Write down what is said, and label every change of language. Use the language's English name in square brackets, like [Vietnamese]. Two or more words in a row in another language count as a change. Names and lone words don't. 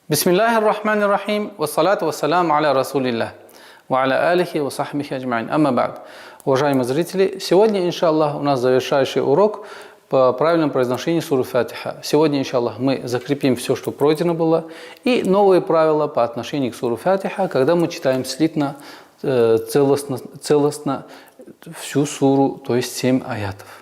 [Arabic] بسم الله الرحمن الرحيم والصلاة والسلام على رسول الله وعلى آله وصحبه أجمعين. أما بعد. [Russian] Уважаемые зрители, сегодня, иншаллах, у нас завершающий урок по правильному произношению суры Фатиха. Сегодня, иншаллах, мы закрепим все, что пройдено было, и новые правила по отношению к суре Фатиха, когда мы читаем слитно, целостно всю суру, то есть 7 аятов.